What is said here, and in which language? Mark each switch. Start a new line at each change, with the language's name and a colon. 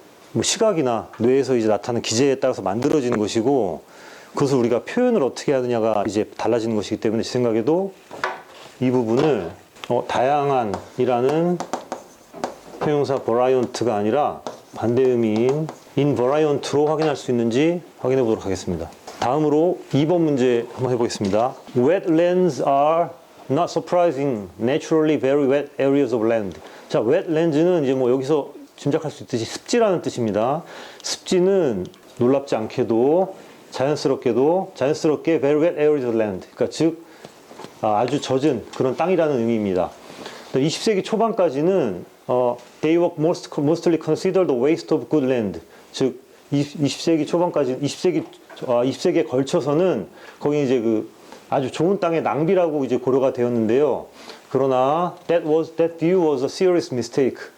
Korean: 뭐 시각이나 뇌에서 이제 나타나는 기제에 따라서 만들어지는 것이고, 그것을 우리가 표현을 어떻게 하느냐가 이제 달라지는 것이기 때문에, 제 생각에도 이 부분을 다양한이라는 형용사 variant가 아니라 반대 의미인 invariant로 확인할 수 있는지 확인해 보도록 하겠습니다. 다음으로 2번 문제 한번 해보겠습니다.
English: Wetlands are not surprising, naturally very wet areas of land.
Korean: 자, wetlands는 이제 뭐 여기서 짐작할 수 있듯이 습지라는 뜻입니다. 습지는 놀랍지 않게도 자연스럽게
English: very wet areas of land.
Korean: 그러니까 즉 아주 젖은 그런 땅이라는 의미입니다. 20세기 초반까지는
English: they were mostly considered a waste of good land.
Korean: 즉 20세기 초반까지 20세기에 걸쳐서는 거기 이제 그 아주 좋은 땅의 낭비라고 이제 고려가 되었는데요. 그러나
English: that view was a serious mistake.